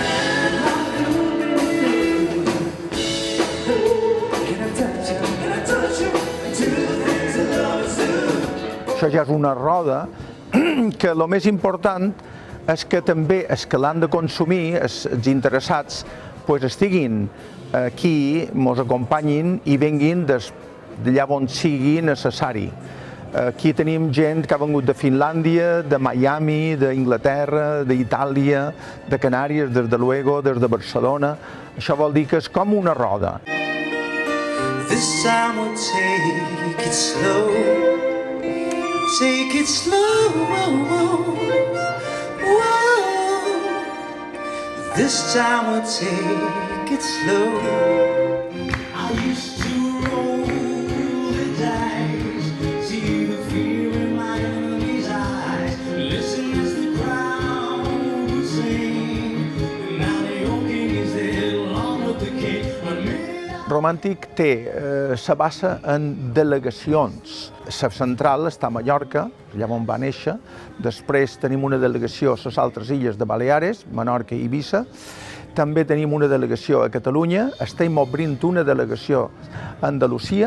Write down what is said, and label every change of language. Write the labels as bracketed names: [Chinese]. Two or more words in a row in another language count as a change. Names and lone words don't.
[Catalan] Això ja és una roda que el més important és que també els que l'han de consumir, els interessats, estiguin aquí, ens acompanyin i venguin d'allà on sigui necessari. Aquí tenim gent que ha vengut de Finlàndia, de Miami, d'Inglaterra, d'Itàlia, de Canàries, [Spanish] des de luego, [Catalan] des de Barcelona. Això vol dir que és com una roda. [English] This time we'll take it slow, take it slow. This time we'll take it slow. I used to roll the dice, see the fear in my enemy's eyes, listen as the crowd would sing. Now the old king is dead, along with the king. [Catalan] Romàntic té la base en delegacions. La central està a Mallorca, allà on va néixer. Després tenim una delegació a les altres illes de Baleares, Menorca i Eivissa. També tenim una delegació a Catalunya. Estem obrint una delegació a Andalusia.